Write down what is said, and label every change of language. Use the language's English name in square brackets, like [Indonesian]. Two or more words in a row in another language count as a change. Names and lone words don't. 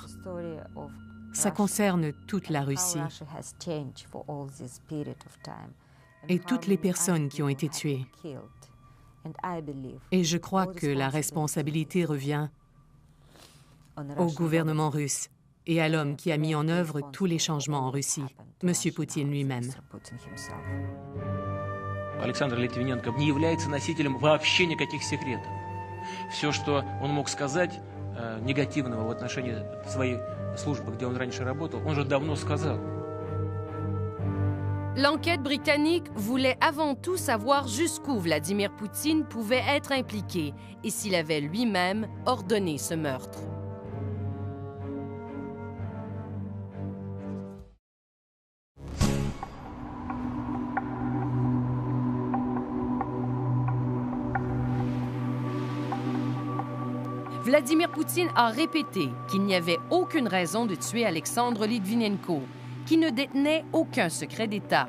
[French] Ça concerne toute la Russie et toutes les personnes qui ont été tuées. Et je crois que la responsabilité revient au gouvernement russe et à l'homme qui a mis en œuvre tous les changements en Russie, M. Poutine lui-même. [Russian] Александр Литвиненко не является носителем вообще никаких секретов. Все, что он мог сказать негативного в отношении своей службы, где он раньше работал, он же давно сказал. [French] L'enquête britannique voulait avant tout savoir jusqu'où Vladimir Poutine pouvait être impliqué et s'il avait lui-même ordonné ce meurtre. Vladimir Poutine a répété qu'il n'y avait aucune raison de tuer Alexandre Litvinenko, qui ne détenait aucun secret d'État.